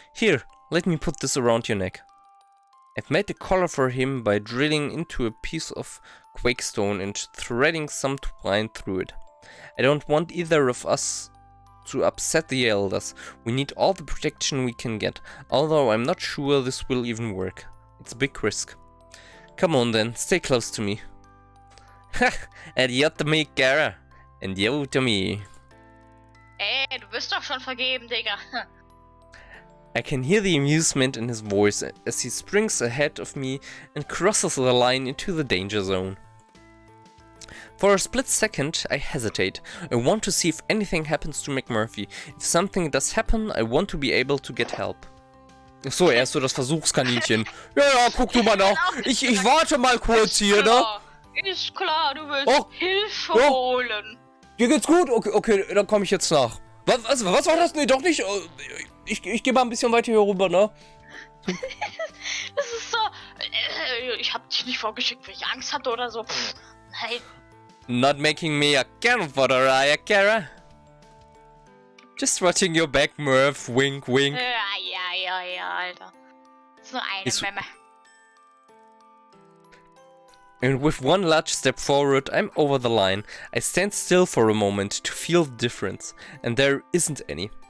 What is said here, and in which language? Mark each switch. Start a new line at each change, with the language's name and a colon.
English: Here, let me put this around your neck. I've made the collar for him by drilling into a piece of quakestone and threading some twine through it. I don't want either of us to upset the elders. We need all the protection we can get, although I'm not sure this will even work. It's a big risk. Come on then, stay close to me. Ha! Adieu to me, Gara. And yo to me.
German: Ey, du bist doch schon vergeben, Digga.
English: I can hear the amusement in his voice as he springs ahead of me and crosses the line into the danger zone. For a split second, I hesitate. I want to see if anything happens to McMurphy. If something does happen, I want to be able to get help.
German: So, er ist so das Versuchskaninchen. Ja, guck du mal nach. Ich warte mal kurz hier, ne? Ist klar, du willst Hilfe holen. Dir geht's gut? Okay, dann komme ich jetzt nach. Was war das? Nee, doch nicht. Ich gehe mal ein bisschen weiter hier rüber, ne? Das ist so... Ich hab dich nicht vorgeschickt, weil ich Angst hatte oder so. Nein.
English: Not making me a cannon fodder, are you, Kara? Just watching your back, Murph. Wink, wink.
German: Ja, Alter. So eine Memme.
English: And with one large step forward, I'm over the line. I stand still for a moment to feel the difference, and there isn't any.